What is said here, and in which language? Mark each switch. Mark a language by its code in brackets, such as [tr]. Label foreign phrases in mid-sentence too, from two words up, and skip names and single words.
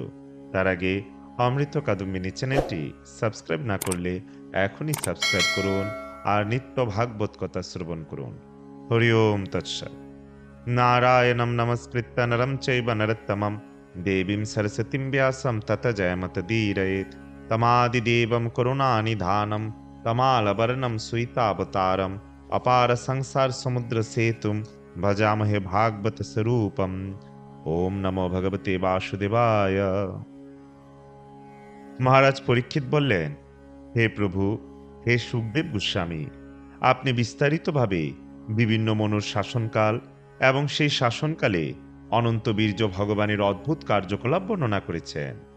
[bn] তার আগে অমৃত কাদম্বিনী চ্যানেলটি সাবস্ক্রাইব না করলে এখনই সাবস্ক্রাইব করুন আর নিত্য ভাগবত কথা শ্রবণ করুন। [sa] হরি ওম তৎসৎ। নারায়ণম নমস্কৃত্য নরম চৈব নরোত্তমম দেবীম সরস্বতীম ব্যাসম তত জয়মতদীরয়েৎ। তমাদিদেবম করুণানিধানম তমালবর্ণম সুইতাবতারম अपार संसार समुद्र सेतुम भजामहे भागवत स्वरूपम। ओम नमो भगवते वासुदेवाय। [bn] মহারাজ পরীক্ষিত বললেন, হে প্রভু, হে সুখদেব গোস্বামী, আপনি বিস্তারিতভাবে বিভিন্ন মনুর শাসনকাল এবং সেই শাসনকালে অনন্ত বীর্য ভগবানের অদ্ভুত কার্যকলাপ বর্ণনা করেছেন।